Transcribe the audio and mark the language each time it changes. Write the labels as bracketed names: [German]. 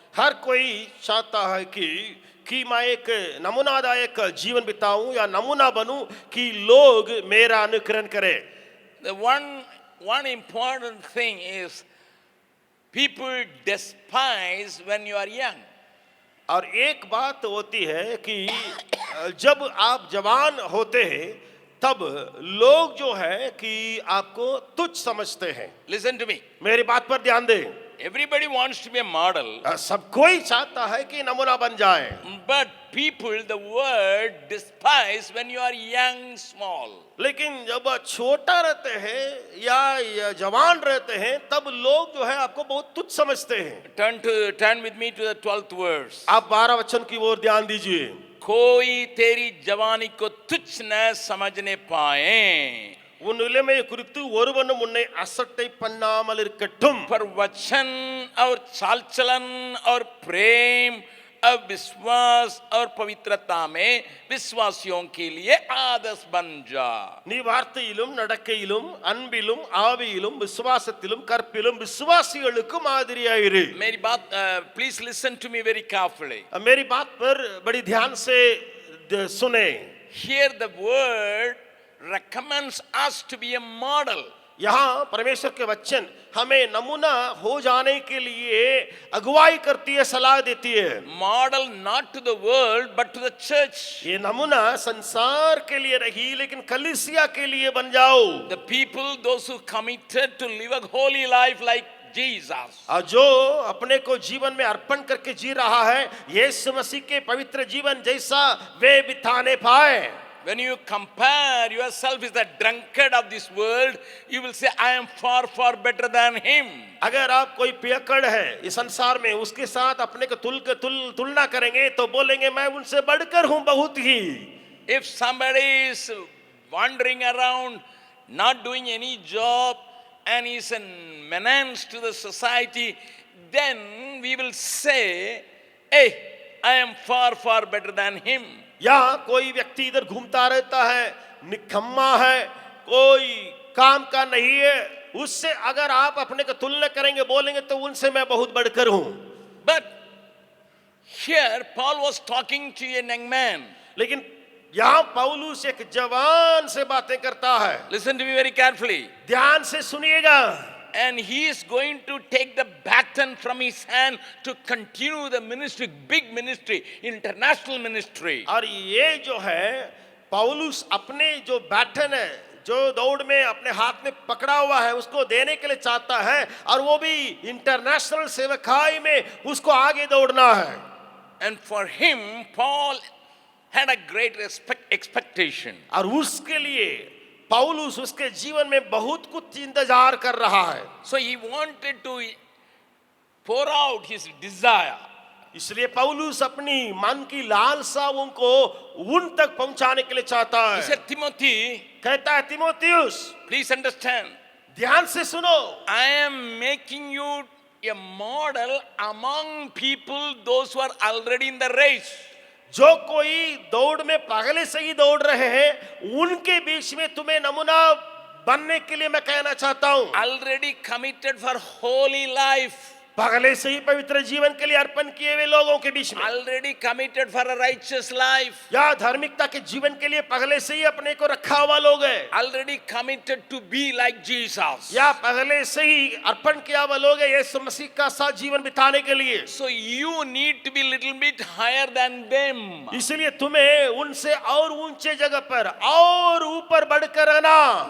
[Hindi] हर कोई चाहता है कि मैं एक नमूनादायक जीवन बिताऊं या नमूना बनूं कि लोग मेरा अनुकरण करें. [English] The one important thing is people despise when you are young. [Hindi] और एक बात होती है कि जब आप जवान होते हैं तब लोग जो है कि आपको तुच्छ समझते हैं. [English] Listen to me. [Hindi] मेरी बात पर ध्यान दें. [English] Everybody wants to be a model. [Hindi] सब कोई चाहता है कि नमूना बन जाए. [English] But people, the world, despise when you are young, small. [Hindi] लेकिन जब छोटा रहते हैं या जवान रहते हैं तब लोग जो है आपको बहुत तुच्छ समझते हैं. [English] Turn with me to the 12th verse. [Hindi] आप 12 वचन की ओर ध्यान दीजिए. कोई तेरी जवानी को तुच्छ न समझने पाए, [Tamil] உன் நிலைமை குறித்து ஒருவனும் உன்னை அசட்டை பண்ணாமல் இருக்கட்டும். [Hindi] पर वचन और चाल चलन और प्रेम और विश्वास और पवित्रता में विश्वासियों के लिए आदर्श बन जा. [Tamil] நீ வார்த்தையிலும் நடக்கையிலும் அன்பிலும் ஆவியிலும் விசுவாசத்திலும் கற்பிலும் விசுவாசிகளுக்கு மாதிரியாயிரு. [Hindi] मेरी बात, [English] please listen to me very carefully. [Hindi] मेरी बात पर बड़ी ध्यान से सुने. [English] Here the word recommends us to be a model. [Hindi] यहाँ परमेश्वर के वचन हमें नमूना हो जाने के लिए अगुवाई करती है, सलाह देती है. [English] Model not to the world but to the church. [Hindi] ये नमूना संसार के लिए रही लेकिन कलीसिया के लिए बन जाओ. [English] The people, those who committed to live a holy life like Jesus. [Hindi] जो अपने को जीवन में अर्पण करके जी रहा है, यीशु मसीह के पवित्र जीवन जैसा वे बिताने पाए. [English] When you compare yourself with the drunkard of this world, you will say, I am far, far better than him. [Hindi] अगर आप कोई पियक्कड़ है इस संसार में, उसके साथ अपने को तुलना करेंगे तो बोलेंगे मैं उनसे बढ़कर हूं बहुत ही. [English] If somebody is wandering around, not doing any job, and is a menace to the society, then we will say, hey, I am far, far better than him. [Hindi] या कोई व्यक्ति इधर घूमता रहता है, निकम्मा है, कोई काम का नहीं है, उससे अगर आप अपने को तुलना करेंगे बोलेंगे तो उनसे मैं बहुत बढ़कर हूं. [English] But here Paul was talking to a young man. [Hindi] लेकिन यहाँ पौलुस एक जवान से बातें करता है. [English] Listen to me very carefully. [Hindi] ध्यान से सुनिएगा. [English] And he is going to take the baton from his hand to continue the ministry, big ministry, international ministry. [Hindi] और ये जो है पौलुस अपने जो बैटन है, जो दौड़ में अपने हाथ में पकड़ा हुआ है, उसको देने के लिए चाहता है और वो भी इंटरनेशनल सेवकाई में उसको आगे दौड़ना है. [English] And for him, Paul had a great expectation. [Hindi] और उसके लिए पौलुस उसके जीवन में बहुत कुछ इंतजार कर रहा है. [English] So he wanted to pour out his desire. [Hindi] इसलिए पौलुस अपनी मन की लालसा उनको उन तक पहुंचाने के लिए चाहता [English] He [Hindi] है. [English] said, Timothy, [Hindi] कहता है तीमुथियुस, [English] please understand, [Hindi] ध्यान से सुनो. [English] I am making you a model among people, those who are already in the race. [Hindi] जो कोई दौड़ में पहले से ही दौड़ रहे हैं उनके बीच में तुम्हें नमूना बनने के लिए मैं कहना चाहता हूं. [English] Already committed for holy life. [Hindi] पहले से ही पवित्र जीवन के लिए अर्पण किए हुए लोगों के बीच में, [English] already committed for a righteous life, [Hindi] या धार्मिकता के जीवन के लिए पहले से ही अपने को रखा हुआ लोग हैं, [English] already committed to be like Jesus. [Hindi] या पहले से ही अर्पण किया हुआ लोग हैं यीशु मसीह का साथ जीवन बिताने के लिए। [English] So you need to be little bit higher than them. [Hindi] इसलिए तुम्हें उनसे और ऊंचे जगह पर और ऊपर बढ़कर रहना।